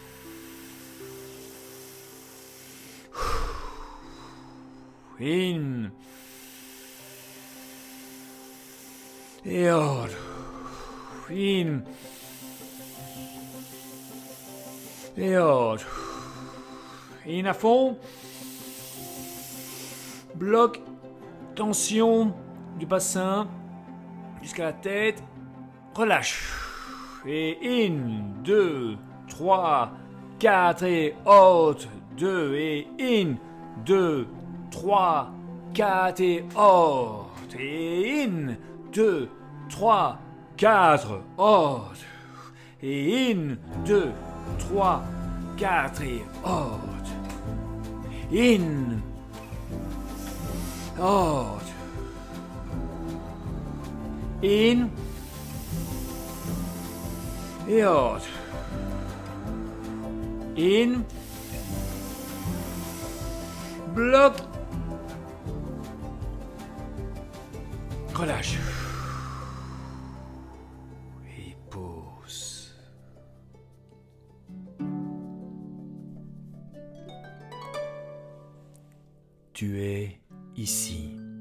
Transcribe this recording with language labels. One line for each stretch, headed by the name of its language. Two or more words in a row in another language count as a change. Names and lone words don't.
French: In. Et out. In. Et out. In à fond. Bloc. Tension du bassin jusqu'à la tête. Relâche. Et in. 2, 3, 4 et out. 2 et in. 2, 3, 4 et out. Et in. 2, 3, 4, out. Et in. 2, 3, 4 et out.
English: In. Out.
French: In. Et out. In. Bloc. Relâche. Et pause. Tu es ici.